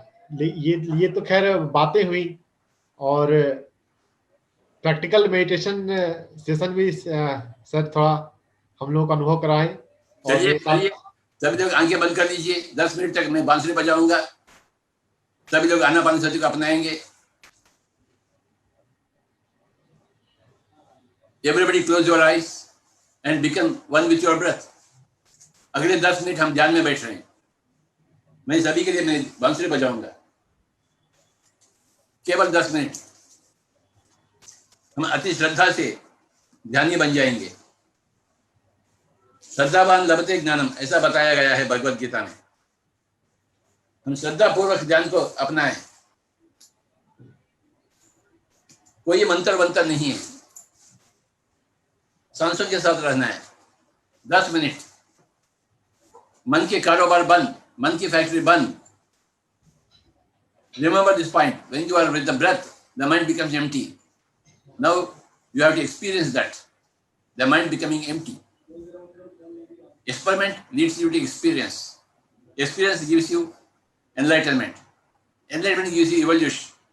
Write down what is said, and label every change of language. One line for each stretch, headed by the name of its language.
Hindi: ये तो खैर बातें हुई, और प्रैक्टिकल मेडिटेशन सेशन भी सर थोड़ा हम लोगों को अनुभव कराए। चलिए सभी लोग आंखें बंद कर लीजिए। 10 मिनट तक मैं बांसुरी बजाऊंगा, सभी लोग आनापानसति को अपनाएंगे।
English: Everybody close your eyes and become one with your breath.
Hindi: अगले 10 मिनट हम ध्यान में बैठ रहे हैं। मैं सभी के लिए मैं बांसुरी बजाऊंगा, केवल 10 मिनट। हम अति श्रद्धा से ध्यानी बन जाएंगे।
Sanskrit: श्रद्धावान लभते ज्ञानम,
Hindi: ऐसा बताया गया है भगवत गीता में। हम श्रद्धा पूर्वक ध्यान को अपनाएं। कोई मंत्र वंत्र नहीं है, सांसों के साथ रहना है। 10 मिनट मन के कारोबार बंद, मन की फैक्ट्री बंद.
English: Remember this point. When you are with the breath, the mind becomes empty. Now you have to experience that. The mind becoming empty. Experiment leads you to experience. Experience gives you enlightenment. Enlightenment gives you evolution.